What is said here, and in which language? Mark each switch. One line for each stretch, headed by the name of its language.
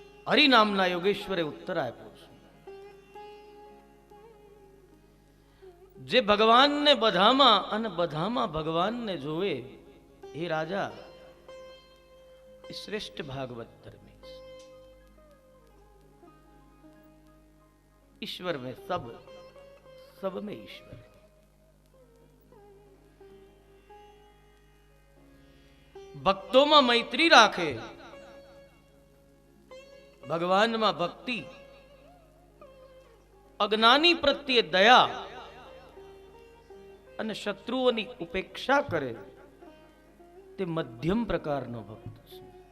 Gujarati: હરિ નામના યોગેશ્વરે ઉત્તર આપ્યો છે, જે ભગવાનને બધામાં અને બધામાં ભગવાનને જોવે એ રાજા એ શ્રેષ્ઠ ભાગવત ધર્મી છે.
Hindi: ईश्वर में सब, सब में ईश्वर.
Gujarati: ભક્તોમાં મૈત્રી રાખે, ભગવાનમાં ભક્તિ, અજ્ઞાની પ્રત્યે દયા અને શત્રુઓની ઉપેક્ષા કરે તે મધ્યમ પ્રકારનો ભક્ત છે.